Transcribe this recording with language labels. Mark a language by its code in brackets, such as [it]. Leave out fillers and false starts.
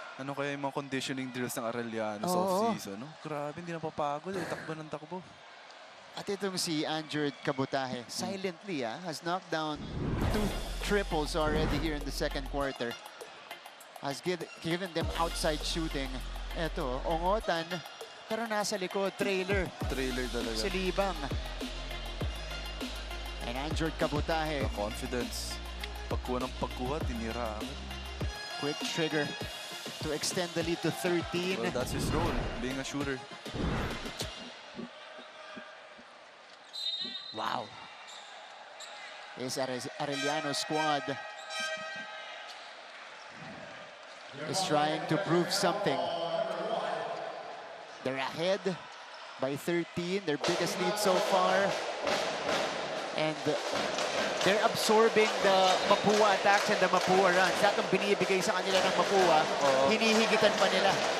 [tl] Ano kaya yung mga conditioning drills ng Arellano sa off-season? No? Grabe, hindi napapagod eh. Takbo ng takbo. [en] At itong si Anjerd Kabutahe, silently has knocked down 2 triples already here in the second quarter. Has given them outside shooting. [tl] Eto, Ongotan, pero nasa likod, trailer. Trailer talaga. Si Libang. [en] And Anjerd Kabutahe. [tl] The confidence. Pagkuha ng pagkuha, tinira agad. [en] Quick trigger to extend the lead to 13. Well, that's his role, being a shooter. Wow. This Arellano squad is trying to prove something. They're ahead by 13, their biggest lead so far. And they're absorbing the Mapua attacks and the Mapua runs. [tl] Lahat ng binibigay sa kanila ng Mapua, hinihigitan pa nila.